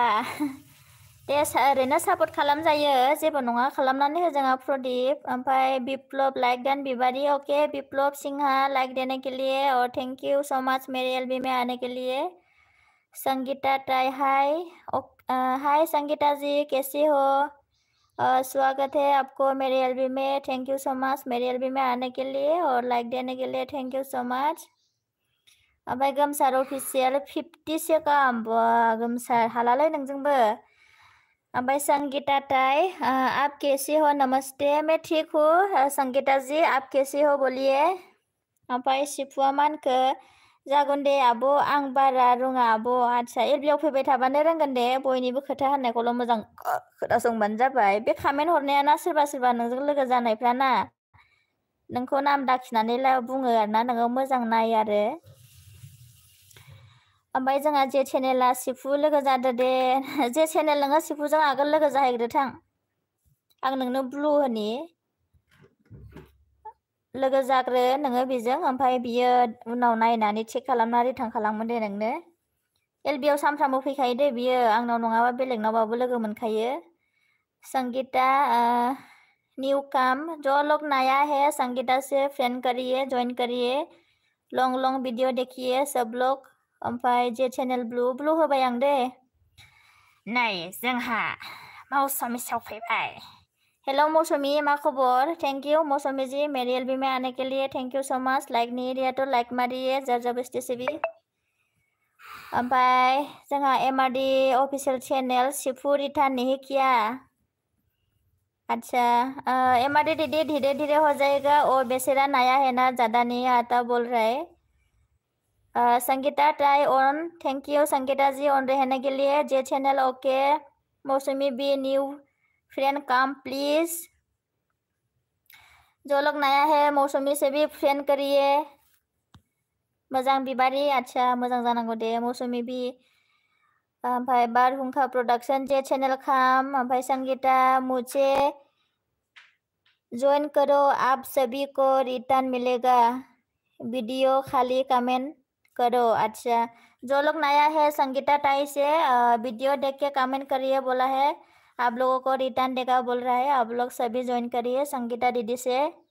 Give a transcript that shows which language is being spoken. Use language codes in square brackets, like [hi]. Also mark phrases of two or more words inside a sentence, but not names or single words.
[brx] दे ओरैनो सापर्ट खालामजायो जेबो नङा खालामनानै हो जोंहा प्रदीप ओमफ्राय बिप्लब लाइक दान बिबारी ओके बिप्लब सिंहा [hi] लाइक देने के लिए और [en] thank you so much [hi] मेरे एलबी में आने के लिए संगीता टाई हाय संगीता जी कैसी हो स्वागत है आपको मेरे एलबी में [en] thank you so much [hi] मेरे एलबी में आने के लिए और लाइक देने के लिए [en] thank you so much [brx] ओमफ्राय गोमसार अफिसियेल 50 गाहाम गोमसार हालालै नोंजोंबो ओमफ्राय [hi] संगीता टाई आप कैसी हो नमस्ते मैं ठीक हूँ संगीता जी आप कैसी हो बोलिए [brx] ओमफ्राय सिफुआ मानखो जागोन दे आब' आं बारा रोङा आब' आदसा एलबियाव फैबाय थाबानो रोंगोन दे बयनिबो खोथा होननायखौल' मोजां खोनासंबानो जाबाय बे कमेन्ट हरनायाना सोरबा नोंजों लोगो जानायफ्राना नोंखौ नाम दाखिनानै बुङो आरोना नोङो मोजां नाय आरो ओमफ्राय जोंहा जे चेनेला सिफु लोगो जादो दे जे चेनेल नोङो सिफुजों आगोल लोगो जाहैग्रो थां आं नोंनो ब्लु होनि लोगो जाग्रो नोङो बेजों ओमफ्राय बियो उनाव नायनानै चेक खालामना रिटार्न खालामगोन दे नोंनो एलबियाव सानफ्रामबो फैखायो दे बियो आंनाव नङाबा बेलेगनावबाबो लोगो मोनखायो [hi] संगीता [en] new come [hi] जो लोग नया है संगीता से फ्रेंड करिए ज्वाइन करिए लंग वीडियो देखिए सब लोग [brx] ओमफ्राय जे चेनेल ब्लु होबाय आं दे नै जोंहा मौसुमि सफैबाय [hi] हेलो मौसुमी [brx] मा खबर [en] thank you [hi] मौसुमी जी मेरे एलबी में आने के लिए [en] thank you so much [hi] लाइक नहीं दिया तो लाइक मारिए जबरदस्ती से भी [brx] ओमफ्राय जोंहा [hi] एमआरडी ऑफिशियल चैनल सिफु रिटर्न नहीं किया अच्छा एमआरडी दीदी धीरे धीरे हो जाएगा और बेचारा नया है ना ज़्यादा नहीं आता बोल रहा है संगीता ट्राई ऑन [en] thank you [hi] संगीता जी ऑन रहने के लिए जे चैनल ओके मौसुमी [en] be new friend come please [hi] जो लोग नया है मौसुमी से भी फ्रेंड करिए [brx] मोजां बिबारी [hi] अच्छा [brx] मोजां जानांगौ दे [hi] मौसुमी बी [brx] ओमफ्राय बारहुंखा प्रोडक्शन जे चैनल खाम ओमफ्राय [hi] संगीता मुझे ज्वाइन करो आप सभी को रिटर्न मिलेगा वीडियो खाली कमेंट करो अच्छा जो लोग नया है संगीता टाई से वीडियो देख के कमेंट करिए बोला है आप लोगों को रिटर्न देगा बोल रहा है आप लोग सभी ज्वाइन करिए संगीता दीदी से